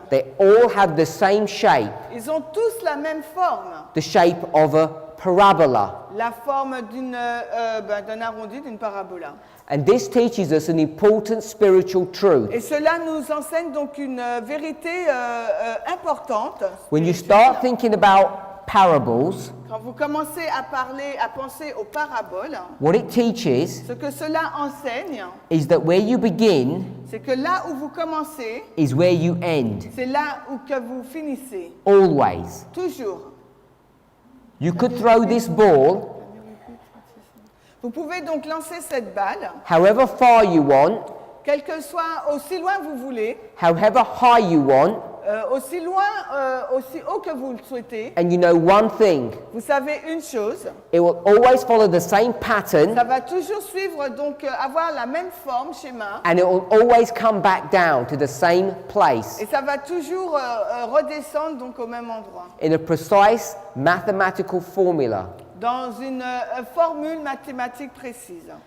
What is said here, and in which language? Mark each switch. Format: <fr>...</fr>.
<en>They all have the same shape,</en> <fr>Ils ont tous la même forme.</fr> <en>the shape of a parabola.</en> <fr>La forme d'un arrondi, d'une parabola.</fr> <en>And this teaches us an important spiritual truth.</en> <fr>Et cela nous enseigne donc une vérité importante.</fr> <en>When you</en> <fr>spirituelle.</fr> <en>start thinking about parables,</en> <fr>Quand vous commencez à penser aux paraboles,</fr> <en>what it teaches</en> <fr>ce que cela enseigne,</fr> <en>is that where you begin</en> <fr>c'est que là où vous commencez,</fr> <en>is where you end,</en> <fr>c'est là où que vous finissez.</fr> <en>always.</en> <fr>Toujours.</fr> <en>You could throw this ball</en> <fr>Vous pouvez donc lancer cette balle,</fr> <en>however far you want,</en> <fr>quel que soit aussi loin vous voulez,</fr> <en>however high you want,</en> <fr>aussi loin, aussi haut que vous le souhaitez.</fr> <en>and you know one thing,</en> <fr>Vous savez une chose,</fr> <en>it will always follow the same</en> <fr>ça</fr> <en>pattern</en> <fr>va toujours suivre, donc avoir la même forme, schéma,</fr> <en>and it will always come back down to the same place</en> <fr>et ça va toujours redescendre donc au même endroit,</fr> <en>in a precise mathematical formula.</en> <fr>dans une formule mathématique précise.</fr>